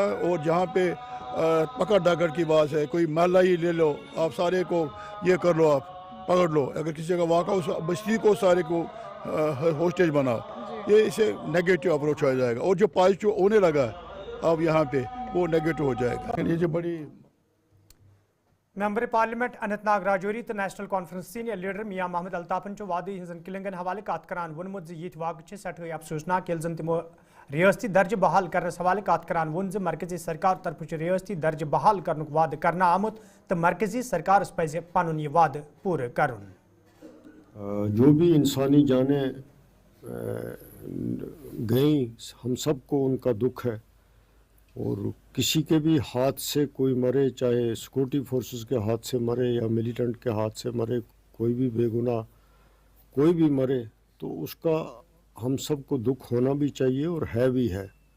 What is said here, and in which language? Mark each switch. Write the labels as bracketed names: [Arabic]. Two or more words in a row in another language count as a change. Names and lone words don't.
[Urdu] اور جہاں پہ پکڑ دھکڑ کی بات ہے, کوئی محلہ ہی لے لو, آپ سارے کو یہ کر لو, آپ پکڑ لو, اگر کسی جگہ واقع اس بستی کو سارے کو ہوسٹیج بناؤ, یہ اسے [English] negative approach [Urdu] ہو جائے گا. اور جو پازیٹیو ہونے لگا اب یہاں پہ وہ نیگیٹو ہو جائے گا. یہ جو بڑی [Kashmiri] ممبر پارلیمنٹ اننت ناگ راجوری تو نیشنل کانفرنس [English] senior leader [Kashmiri] میاں محمد الطافن وادی ہزن کلنگن حوالہ کت کران وونمت یہ واقع سٹھے افسوسناک یل زن تمو ریاستی درجہ بحال کرنس حوالہ کت کران وون مرکزی سرکار طرف ریاستی درجہ بحال کرنک وعدہ کرنا آمت تو مرکزی سرکارس پزِ پنن یہ وعدہ پورٕ کرن. [Urdu] جو بھی انسانی جانیں گئیں, ہم سب کو ان کا دکھ ہے, اور کسی کے بھی ہاتھ سے کوئی مرے, چاہے [English] security forces [Urdu] کے ہاتھ سے مرے یا ملیٹنٹ کے ہاتھ سے مرے, کوئی بھی بے گناہ کوئی بھی مرے, تو اس کا ہم سب کو دکھ ہونا بھی چاہیے اور ہے بھی ہے.